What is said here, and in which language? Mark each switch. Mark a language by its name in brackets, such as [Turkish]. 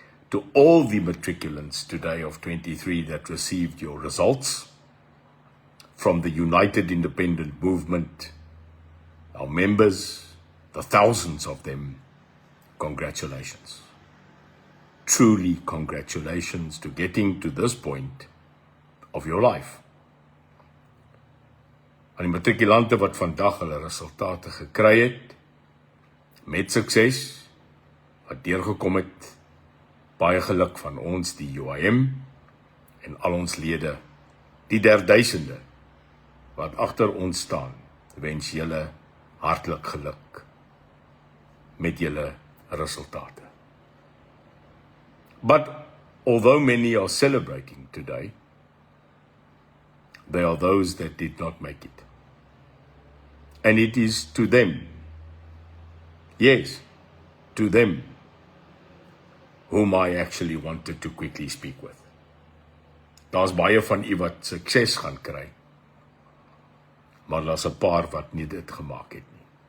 [English] To all the matriculants today of 23 that received your results, from the United Independent Movement, our members, the thousands of them, congratulations. Truly congratulations to getting to this point of your life. [Afrikaans] Aan die matrikulante wat vandag hulle resultate gekry het, met sukses, wat deurgekom het, baie geluk van ons, die UIM, en al ons lede, die 1000 wat agter ons staan, wens julle hartlik geluk met julle resultate. [English] But although many are celebrating today, there are those that did not make it. And it is to them, yes, to them, whom I actually wanted to quickly speak with. [Afrikaans] Daar's baie van u wat sukses gaan kry, maar daar's 'n paar wat nie dit gemaak het nie.